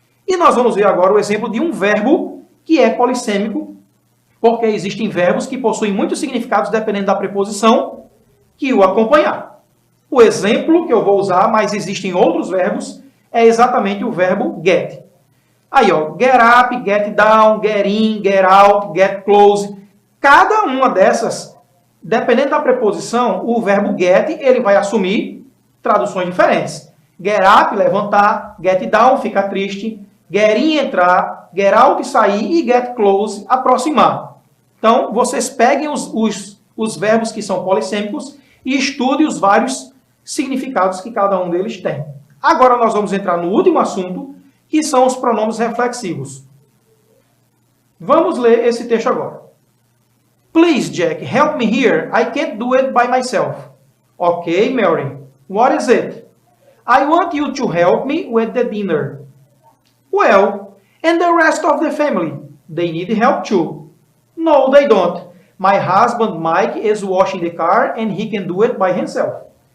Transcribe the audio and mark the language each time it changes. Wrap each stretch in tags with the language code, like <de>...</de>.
<pt>E nós vamos ver agora o exemplo de um verbo que é polissêmico, porque existem verbos que possuem muitos significados dependendo da preposição que o acompanhar. O exemplo que eu vou usar, mas existem outros verbos, é exatamente o verbo get.</pt> <en>Aí, ó, get up, get down, get in, get out, get close.</en> <pt>Cada uma dessas, dependendo da preposição, o verbo get, ele vai assumir traduções diferentes.</pt> <en>Get up, levantar, get down, ficar triste, get in, entrar, get out, sair e get close, aproximar.</en> <pt>Então, vocês peguem os verbos que são polissêmicos e estudem os vários significados que cada um deles tem. Agora nós vamos entrar no último assunto, que são os pronomes reflexivos. Vamos ler esse texto agora.</pt> <en>Please, Jack, help me here. I can't do it by myself. Okay, Mary. What is it? I want you to help me with the dinner. Well, and the rest of the family? They need help too. No, they don't. My husband Mike is washing the car and he can do it by himself.</en>